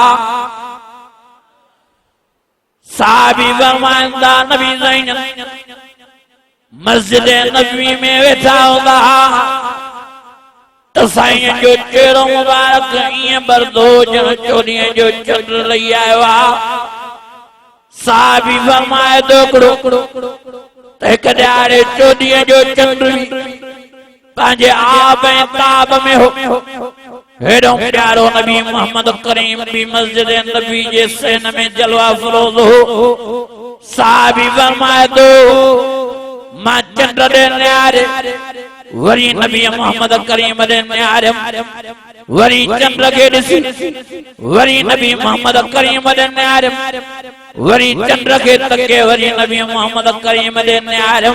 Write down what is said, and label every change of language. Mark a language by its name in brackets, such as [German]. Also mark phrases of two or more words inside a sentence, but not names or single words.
[Sindhi] साहबी फरमाइंदा नबी साईं जन मस्जिद नबवी में वेठा हूंदा तो साईं जो चेहरो मुबारक ईअं बरदो ॼण चोॾींहं जो चंड लही आयो आहे। साहबी फरमाए थो हिकिड़ो त हिक ॾियारे चोॾींहं जो चंड पंहिंजे आब ऐं ताब में हो। हेॾो प्यारो नबी मोहम्मद करीम बि मस्जिद नबी जे सेन में जलवा फरोज़ हो। साहबी फरमाए थो मां चंड ॾे निहारे, वरी नबी मोहम्मद करीम ॾे निहारियम, वरी चंड खे ॾिसी, वरी नबी मोहम्मद करीम ॾे निहारियम, वरी चंड खे तके, वरी नबी मोहम्मद करीम ॾे निहारियम।